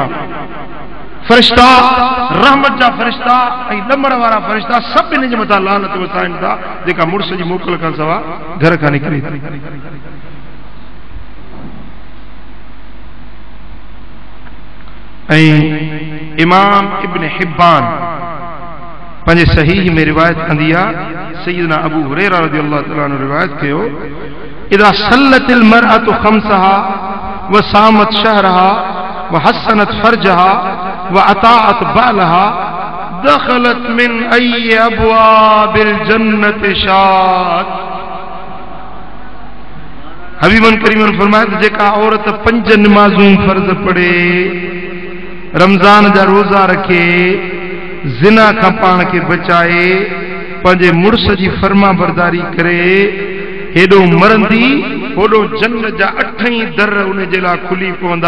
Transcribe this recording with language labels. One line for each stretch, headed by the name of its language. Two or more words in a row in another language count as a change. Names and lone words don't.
Sindhi: फरिश्ता, रहमत जा फरिश्ता ऐं लमड़ वारा फरिश्ता सभिनी जे मथां लानत वसाइनि था जेका मुड़स जी मोकल खां सवाइ घर खां निकिरे थी। ऐं इमाम इब्न हिब्बान पंहिंजे सहीह में रिवायत कंदी आहे, सय्यदना अबू हुरैरा
Arabic: رضي الله تعالى عنه
Sindhi: रिवायत कयो,
Arabic: إذا صلت المرأة خمسها وصامت شهرها وحصنت فرجها وأطاعت بعلها دخلت من أي أبواب الجنة شاءت.
Sindhi: हबीबन करीमन फरमाया जेका औरत 5 नमाज़ूं फर्ज़ पढ़े, रमज़ान जा रोज़ा रखे, ज़िना खां पाण खे बचाए, पंहिंजे मुड़स जी फर्मा बरदारी करे, हेॾो मरंदी होॾो जन्नत जा 8 दर उन जे लाइ खुली पवंदा।